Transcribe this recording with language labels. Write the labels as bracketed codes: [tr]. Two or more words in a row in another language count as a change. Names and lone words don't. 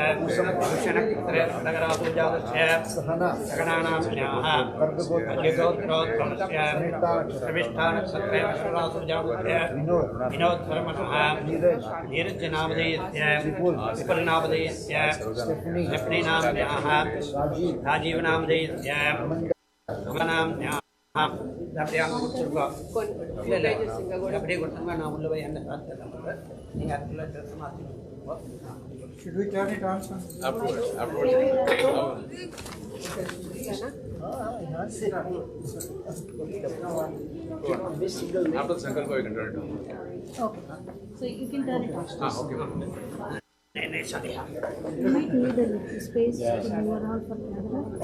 [sa] पुष्यनक्षत्रे खड्गरासु जातस्य सगणानां न्याः अर्घ्यगोत्रोद्भवस्य श्रविष्ठानक्षत्रे अश्वरासु जातस्य विनोद शर्मणः नीरज नामधेयस्य विपुल नामधेयस्य स्टेफनी न्याः राजीव नामधेयस्य नाम न्याः [ta] அப்படியே கொடுத்துருக்கோம் இல்லை அப்படியே கொடுத்தாங்க நான் உள்ள போய் என்ன பார்த்துக்கலாம் நீங்கள் அதுக்குள்ள ட்ரெஸ் மாற்றி [en] Should we turn it on? After Sankalpa, you can turn it on. Okay. So you can turn it on. Okay. You might need a little space to move around for camera.